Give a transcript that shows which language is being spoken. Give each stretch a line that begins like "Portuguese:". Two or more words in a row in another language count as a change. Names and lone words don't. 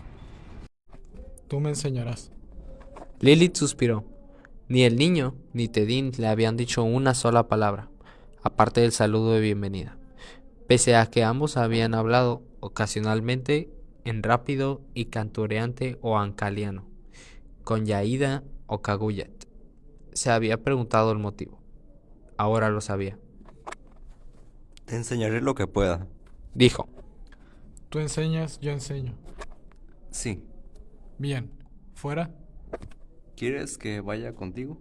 Spanish: Tú me enseñarás. Lilith suspiró. Ni el niño ni Tedin le habían dicho una sola palabra, aparte del saludo de bienvenida, pese a que ambos habían hablado ocasionalmente en rápido y cantureante o ancaliano, con Yaida o Kaguyat. Se había preguntado el motivo. Ahora lo sabía. Te enseñaré lo que pueda. Dijo. Tú enseñas, yo enseño. Sí. Bien. ¿Fuera? ¿Quieres que vaya contigo?